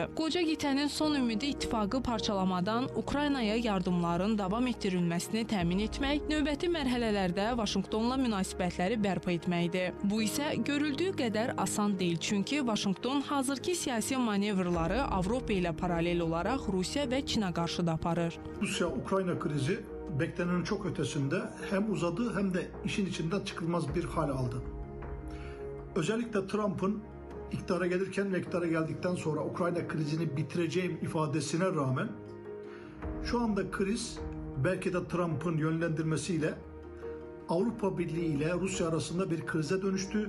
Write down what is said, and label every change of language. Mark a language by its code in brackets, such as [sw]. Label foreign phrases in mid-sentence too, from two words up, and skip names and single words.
[az] Qoca qitənin son ümidi ittifaqı parçalamadan Ukraynaya yardımların davam etdirilməsini təmin etmək, növbəti mərhələlərdə Vaşinqtonla münasibətləri bərpa etməkdir. Bu isə görüldüyü qədər asan deyil, çünki Vaşinqton hazırki siyasi manevrları Avropa ilə paralel olaraq Rusiya və Çinə qarşı da aparır. [tr] Rusya-Ukrayna krizi beklenenin çok ötesinde hem uzadı hem de işin içinden çıkılmaz bir hal aldı. Özellikle Trump'ın iktidara gelirken ve iktidara geldikten sonra Ukrayna krizini bitireceğim ifadesine rağmen şu anda kriz belki de Trump'ın yönlendirmesiyle Avrupa Birliği ile Rusya arasında bir krize dönüştü.